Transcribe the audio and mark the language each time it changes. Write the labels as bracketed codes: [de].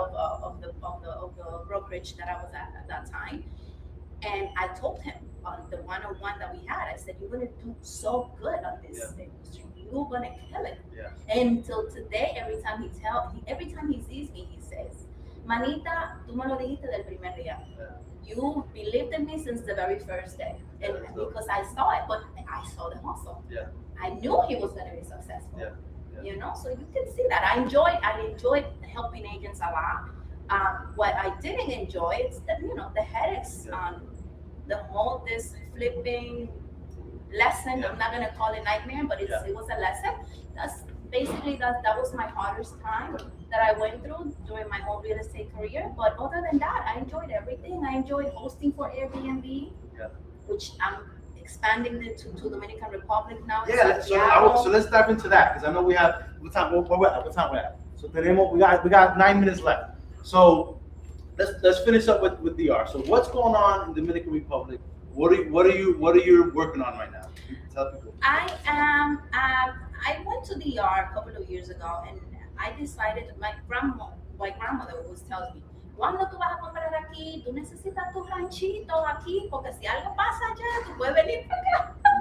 [en] of the brokerage that I was at that time. And I told him on the one-on-one that we had, I said, you're going to do so good on this industry. You're going to kill it. Yeah. And until today, every time he sees me, he says, [es] Manita, tú me lo dijiste del primer día. [en] You believed in me since the very first day. And Yeah, so- because I saw it, but I saw the hustle. Yeah. I knew he was going to be successful. Yeah, yeah. You know, so you can see that. I enjoyed helping agents a lot. What I didn't enjoy is the headaches Yeah. on the whole this flipping lesson. Yeah. I'm not gonna call it nightmare, but Yeah. it was a lesson. That's basically that was my hardest time that I went through during my whole real estate career. But other than that, I enjoyed everything. I enjoyed hosting for Airbnb, Yeah. which I'm expanding it to Dominican Republic now. in Yeah, Santiago. so let's dive into that because I know we have what time we're at. What time we're at? So [es] tenemos, [en] we got 9 minutes left. So let's finish up with DR. So what's going on in Dominican Republic? What are you working on right now? Tell people. I am. I went to DR a couple of years ago, and I decided. My grandmother always tells me, [es] cuando tú vas a comprar aquí, tú necesitas tu ranchito aquí, porque si algo pasa allá, tú puedes venir para acá.